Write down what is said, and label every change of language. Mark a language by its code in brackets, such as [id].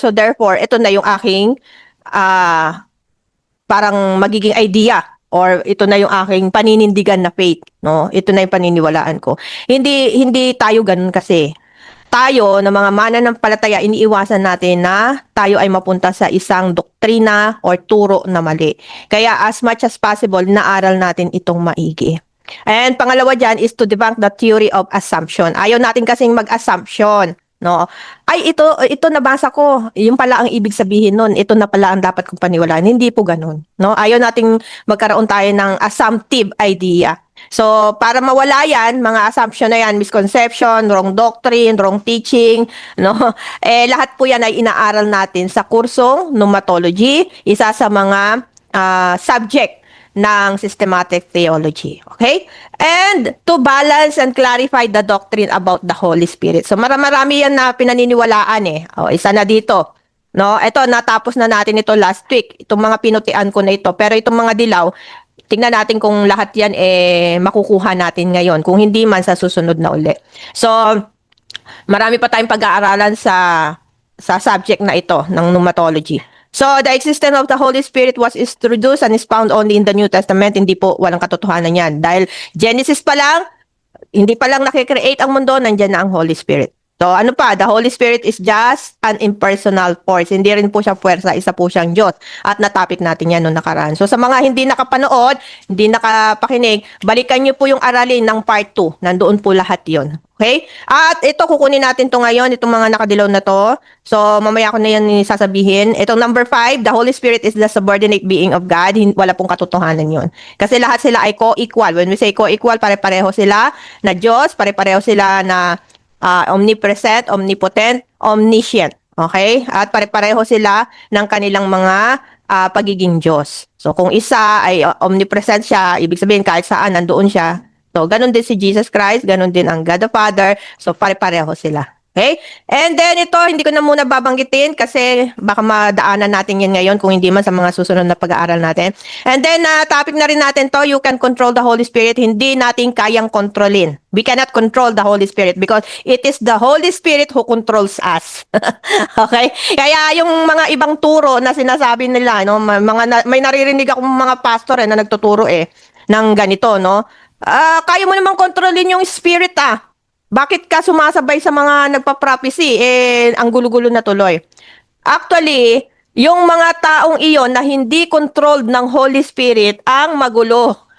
[tl] So, therefore, ito na yung aking parang magiging idea or ito na yung aking paninindigan na faith, no? Ito na yung paniniwalaan ko. Hindi tayo ganun kasi. Tayo na mga mananampalataya, iniiwasan natin na tayo ay mapunta sa isang doktrina or turo na mali. Kaya as much as possible, naaral natin itong maigi. [en] And pangalawa dyan is to debunk the theory of assumption. [tl] Ayaw natin kasing mag-assumption. No. Ay, ito nabasa ko. Yung pala ang ibig sabihin nun. Ito na pala ang dapat kong paniwalaan. Hindi po ganun. No. Ayaw nating magkaroon tayo ng assumptive idea. So, para mawala yan, mga assumption na yan, [en] misconception, wrong doctrine, wrong teaching, [tl] no? Lahat po yan ay inaaral natin sa kursong pneumatology, isa sa mga subject ng systematic theology. Okay? [en] And to balance and clarify the doctrine about the Holy Spirit. [tl] So marami yan na pinaniniwalaan eh. O, isa na dito. No, ito natapos na natin ito last week. Itong mga pinutian ko na ito. Pero itong mga dilaw, tingnan natin kung lahat yan makukuha natin ngayon. Kung hindi man sa susunod na uli. So marami pa tayong pag-aaralan sa subject na ito ng pneumatology. [en] So, the existence of the Holy Spirit was introduced and is found only in the New Testament. [tl] Hindi po, walang katotohanan yan. Dahil Genesis pa lang, hindi pa lang nakikreate ang mundo, nandyan na ang Holy Spirit. So, ano pa? [en] The Holy Spirit is just an impersonal force. [tl] Hindi rin po siya puwersa, isa po siyang Diyos. At natapik natin yan noong nakaraan. So, sa mga hindi nakapanood, hindi nakapakinig, balikan niyo po yung aralin ng part 2. Nandoon po lahat yon. Okay? At ito, kukunin natin to ngayon, itong mga nakadilaw na to. So, mamaya ko na yan sasabihin. Itong [en] number 5, the Holy Spirit is the subordinate being of God. [tl] Wala pong katotohanan yon. Kasi lahat sila ay co-equal. [en] When we say co-equal, [tl] pare-pareho sila na Diyos, pare-pareho sila na omnipresent, omnipotent, omniscient. Okay? At pare-pareho sila ng kanilang mga pagiging Diyos. So, kung isa ay omnipresent siya, ibig sabihin kahit saan, nandoon siya. So, ganun din si Jesus Christ, ganun din ang God the Father. So, pare-pareho sila. Okay? And then ito, hindi ko na muna babanggitin kasi baka madaanan natin yan ngayon kung hindi man sa mga susunod na pag-aaral natin. [en] And then, [tl] topic na rin natin to, [en] you can control the Holy Spirit. [tl] Hindi natin kayang kontrolin. [en] We cannot control the Holy Spirit because it is the Holy Spirit who controls us. Okay? [tl] Kaya yung mga ibang turo na sinasabi nila, no, may naririnig akong mga pastor na nagtuturo ng ganito, no? Kaya mo naman kontrolin yung spirit Bakit ka sumasabay sa mga nagpa-prophecy? Ang gulo-gulo na tuloy. Actually, yung mga taong iyon na hindi controlled ng Holy Spirit ang magulo.